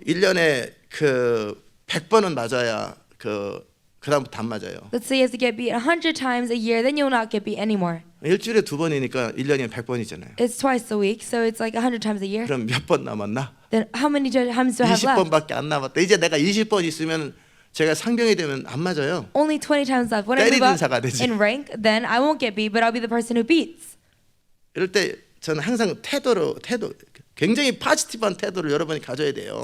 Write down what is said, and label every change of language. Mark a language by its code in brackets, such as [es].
[ko] 1년에 그 100번은 맞아야 그다음부터 안 맞아요. [en] let's say you have to get beat 100 times a year, then you'll not get beat anymore. [ko] 일주일에 두 번이니까 1년에 100번이잖아요. [en] It's twice a week, so it's like 100 times a year. [ko] 그럼 몇 번 남았나? [en] Then how many times do I have left? [ko] 20번밖에 안 남았다. 이제 내가 20번 있으면 제가 상병이 되면 안 맞아요. [en] Only 20 times left. When I move [ko] 때리는 [en] up [ko] 자가 되지. [en] in rank, then I won't get beat, but I'll be the person who beats. [ko] 이럴 때 저는 항상 태도 굉장히 포지티브한 태도를 여러분이 가져야 돼요.